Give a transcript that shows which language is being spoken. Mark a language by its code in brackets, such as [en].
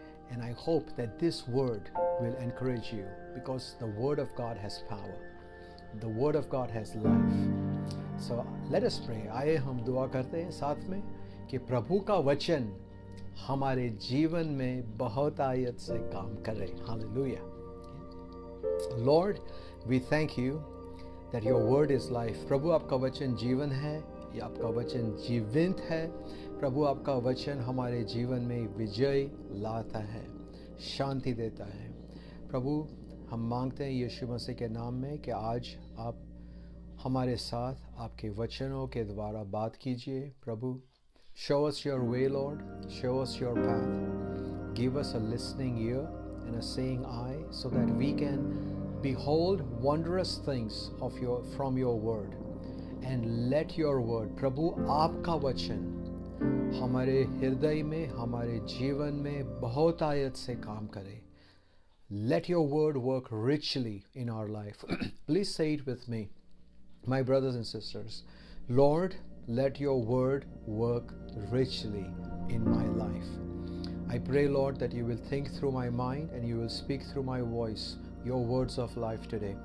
[en] And I hope that this word will encourage you, because the word of God has power. The word of God has life. So let us pray. [hi] आइए हम दुआ करते हैं साथ में कि प्रभु का वचन हमारे जीवन में बहुत आयत से काम करे. [en] Hallelujah. Lord, we thank you that your word is life. [hi] प्रभु आपका वचन जीवन है, या आपका वचन जीवित है. प्रभु आपका वचन हमारे जीवन में विजय लाता है, शांति देता है. प्रभु हम मांगते हैं यीशु मसीह के नाम में कि आज आप हमारे साथ आपके वचनों के द्वारा बात कीजिए. [en] प्रभु, show us your way, Lord. Show us your path. Give us a listening ear and a seeing eye, so that we can behold wondrous things from your word. And let your word, [hi] प्रभु आपका वचन हमारे हृदय में, हमारे जीवन में बहुत आयत से काम करे. [en] Let your word work richly in our life. Please say it with me, my brothers and sisters. Lord, let your word work richly in my life. I pray, Lord, that you will think through my mind and you will speak through my voice your words of life today.